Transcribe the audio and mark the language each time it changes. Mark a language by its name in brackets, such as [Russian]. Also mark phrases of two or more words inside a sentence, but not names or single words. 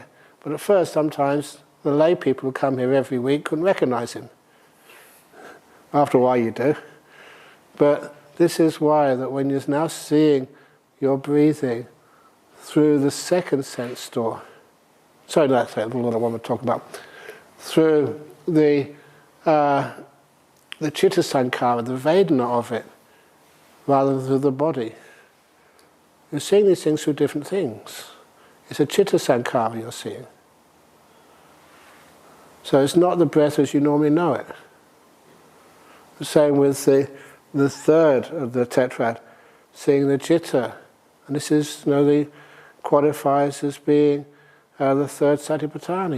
[English] But at first, sometimes, the lay people who come here every week couldn't recognize him. After a while you do. But this is why that when you're now seeing your breathing through the second sense door, sorry, that's the one I want to talk about, through the [Pali] chitta sankhara, [English] the Vedana of it, rather than through the body. You're seeing these things through different things. It's a [Pali] chitta sankhara [English] you're seeing. So it's not the breath as you normally know it. The same with the third of the tetrad, seeing the chitta. And this is, the qualifies as being the third satipatthana.